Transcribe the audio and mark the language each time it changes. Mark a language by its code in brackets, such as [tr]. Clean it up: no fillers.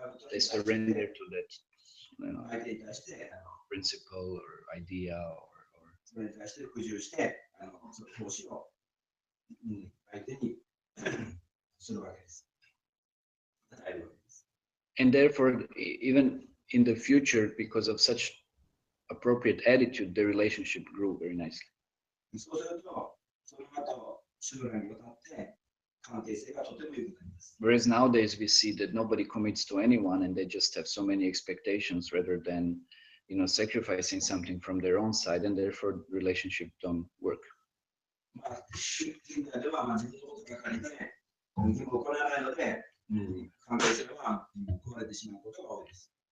[en] They surrender to that, you know, principle or idea or [ja] それに対して服従して、奉仕を相手にするわけです。与えるわけです。 [en] And therefore, even in the future, because of such appropriate attitude, the relationship grew very nicely. [ja] そうすると、その後、将来にわたって関係性がとても良くなります。 [en] Whereas nowadays we see that nobody commits to anyone and they just have so many expectations rather than, you know, sacrificing something from their own side, and therefore relationship don't work. [ja] まあ、現在では自分のことばかりで義務を行わないので、関係性は壊れてしまうことが多いです。